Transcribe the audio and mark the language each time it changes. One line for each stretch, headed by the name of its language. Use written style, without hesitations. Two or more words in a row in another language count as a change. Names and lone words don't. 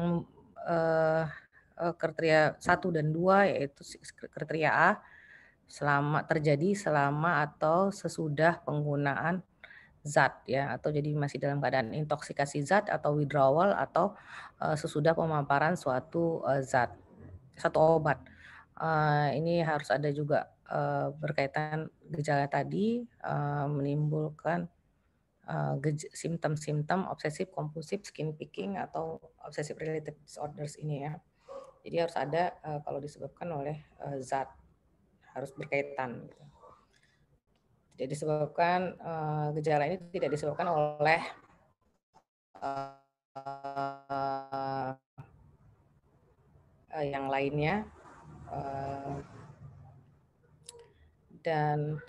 Indonesian: kriteria 1 dan 2, yaitu kriteria A, terjadi selama atau sesudah penggunaan zat ya, atau jadi masih dalam keadaan intoksikasi zat atau withdrawal atau sesudah pemaparan suatu zat, satu obat. Ini harus ada juga berkaitan gejala tadi menimbulkan simptom-simptom obsesif kompulsif
English: skin picking
Indonesian: atau
English: obsessive related disorders
Indonesian: ini ya. Jadi harus ada kalau disebabkan oleh zat, harus berkaitan. Tidak disebabkan gejala ini tidak disebabkan oleh yang lainnya, dan